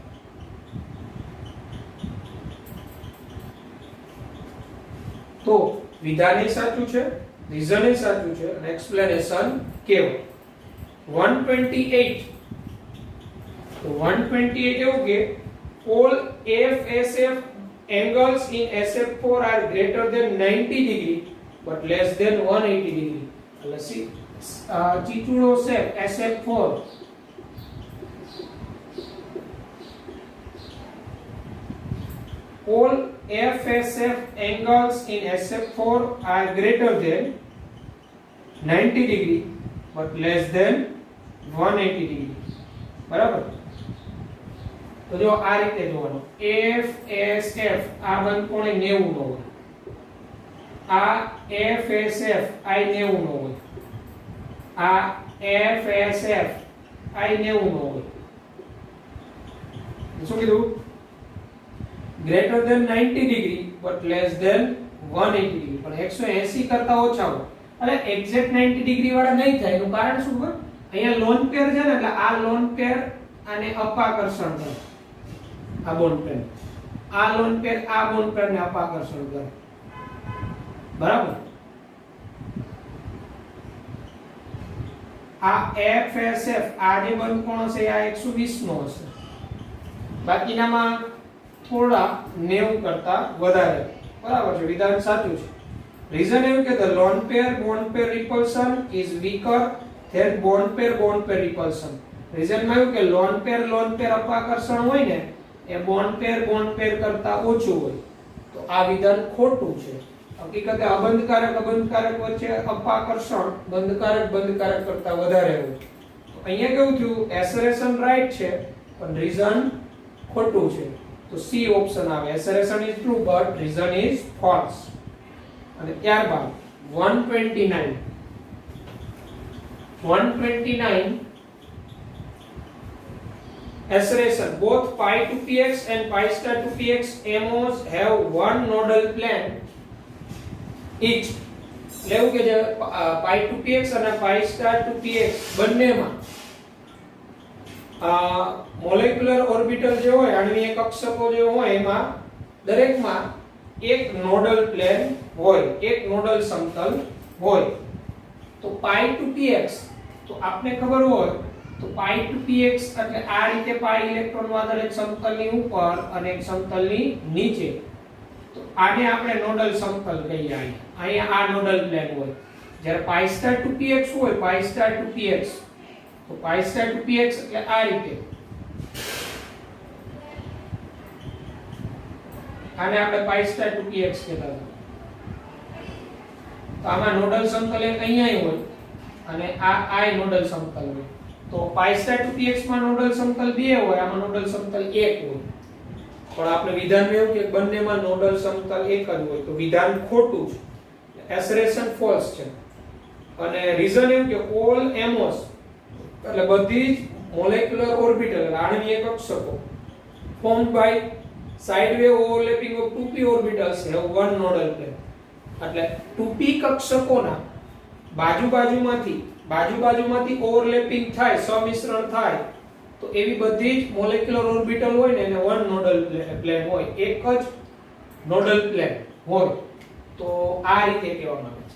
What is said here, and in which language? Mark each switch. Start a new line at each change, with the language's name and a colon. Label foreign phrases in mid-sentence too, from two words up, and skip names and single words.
Gujarati: તો વિધાન એ સાચું છે, રીઝન એ સાચું છે અને એક્સપ્લેનેશન કેવું.
English: 128
Gujarati: તો 128 એવું કે
English: all FSF angles in SF4 are greater than 90 degree but less than 180 degree.
Gujarati: એટલે ચીચુડો
English: શેપ SF4 all FSF angles in SF4 are greater than 90 degree but less than 180 degree.
Gujarati: બરાબર. તો જો આ રીતે જોવાનું FSF આ બંધ કોણે 90 નો હોય, આ FSF આ 90 નો હોય, આ FSF આ 90 નો હોય. શું કીધું?
English: greater than 90 degree but less than 180 degree.
Gujarati: પણ 180 કરતા ઓછા હોય એટલે
English: exact 90 degree
Gujarati: વાળા નહીં થાય. એનું કારણ શું છે? અહીંયા
English: lone pair
Gujarati: છે ને એટલે આ
English: lone pair
Gujarati: આને અપાકર્ષણ કરે. આ
English: bond pair
Gujarati: આ
English: lone pair
Gujarati: આ
English: bond pair-ne
Gujarati: અપાકર્ષણ કરે બરાબર. આ FSF આ જે બંધ કોણ હશે આ 120 નો હશે, બાકીનામાં થોડા 90 કરતા વધારે બરાબર છે. વિધાન સાચું છે. રીઝન એવું કે
English: the lone pair bond pair repulsion is weaker than bond pair repulsion.
Gujarati: રીઝન માં એવું કે
English: lone pair
Gujarati: અપાકર્ષણ હોય ને એ
English: bond pair
Gujarati: કરતા ઓછું હોય. તો આ વિધાન ખોટું છે. હકીકતે અબંધકારક વચ્ચે અપાકર્ષણ બંધકારક કરતા વધારે હોય. તો અહીંયા કેવું થયું
English: assertion right
Gujarati: છે પણ રીઝન ખોટું છે.
English: તો C option આવે assertion is true but reason is false.
Gujarati: અને ત્યારબાદ
English: 129 Assertion both pi to px and pi star to px MOs have one nodal plane each.
Gujarati: લેવું કે જે
English: pi to px
Gujarati: અને
English: pi star to px
Gujarati: બંનેમાં
English: molecular orbital
Gujarati: જે હોય આણ્વીય કક્ષકો જે હોય એમાં દરેકમાં એક
English: nodal plane
Gujarati: હોય, એક નોડલ સમતલ હોય. તો
English: pi to px
Gujarati: તો આપને ખબર હોય તો
English: pi to px
Gujarati: એટલે આ રીતે pi ઇલેક્ટ્રોન વાદળ એક સમતલની ઉપર અને એક સમતલની નીચે. તો આને આપણે નોડલ સમતલ કહીએ. અહીંયા આ
English: nodal plane
Gujarati: હોય. જ્યારે
English: pi star to px
Gujarati: હોય
English: pi star to px
Gujarati: તો
English: pi star to px
Gujarati: એટલે આ રીતે આને આપણે
English: pi star to px
Gujarati: કહેતા હતા. તો આમાં નોડલ સમતલ એક અહીંયા હોય અને આ નોડલ સમતલ હોય. તો
English: pi star to px
Gujarati: માં નોડલ સમતલ 2 હોય, આમાં નોડલ સમતલ 1 હોય. પણ આપણે વિધાનમાં એવું કે બંનેમાં નોડલ સમતલ એક જ હોય. તો વિધાન ખોટું છે.
English: assertion false
Gujarati: છે. અને રીઝન એવું કે
English: all MOs
Gujarati: એટલે બધી જ
English: molecular orbital
Gujarati: આણ્વીય કક્ષકો
English: formed by side wave overlapping of 2p orbitals have one nodal plane.
Gujarati: એટલે 2p કક્ષકોના બાજુબાજુમાંથી ઓવરલેપિંગ થાય, સમિશ્રણ થાય તો એવી બધી જ
English: molecular orbital
Gujarati: હોય ને એને
English: one nodal plane
Gujarati: હોય, એક જ
English: nodal plane
Gujarati: હોય. તો આ રીતે કહેવામાં આવે છે.